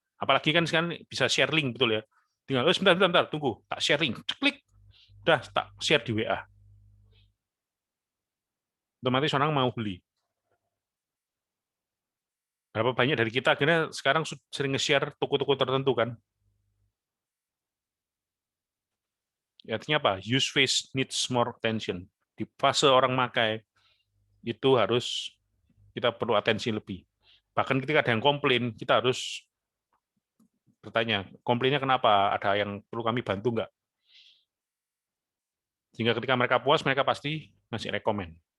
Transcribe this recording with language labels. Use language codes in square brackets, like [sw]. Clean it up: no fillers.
[id] Apalagi kan sekarang bisa share link, betul ya? Tinggal, sebentar, tunggu, tak share link, klik, udah tak share di WA. Otomatis orang mau beli. Berapa banyak dari kita akhirnya sekarang sering nge-share toko-toko tertentu kan? Artinya apa? [en] Use phase needs more attention. [id] Di fase orang pakai, itu harus kita perlu atensi lebih. Bahkan ketika ada yang komplain, kita harus bertanya, komplainnya kenapa? Ada yang perlu kami bantu nggak? Sehingga ketika mereka puas, mereka pasti ngasih rekomen.